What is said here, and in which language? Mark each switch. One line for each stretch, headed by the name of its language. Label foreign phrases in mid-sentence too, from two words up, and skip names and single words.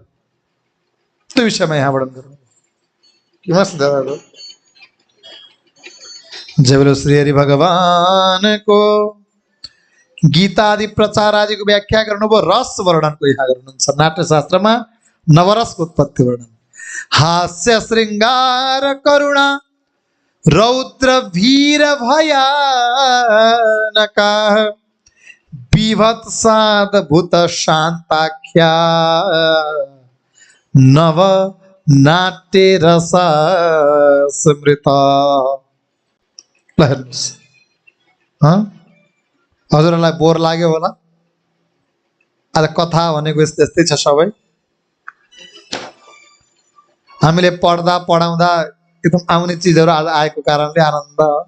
Nepali: त्यो विषयमा यहाँ वर्णन गर्नु। जय बोलो श्री हरि भगवानको। गीता आदि प्रचार आदिको व्याख्या गर्नुभयो। रस वर्णनको यहाँ गर्नुहुन्छ। नाट्यशास्त्रमा नवरसको उत्पत्ति वर्णन।
Sanskrit: हास्य श्रृङ्गार करुणा रौद्र वीर भयानका बीभत्साद्भुत शान्ताख्या नव नाट्य रस स्मृत।
Nepali: हजुरहरूलाई बोर लाग्यो होला? आज कथा भनेको यस्तै छ। सबै हामीले पढ्दा पढाउँदा एकदम आउने चिजहरू आज आएको कारणले आनन्द।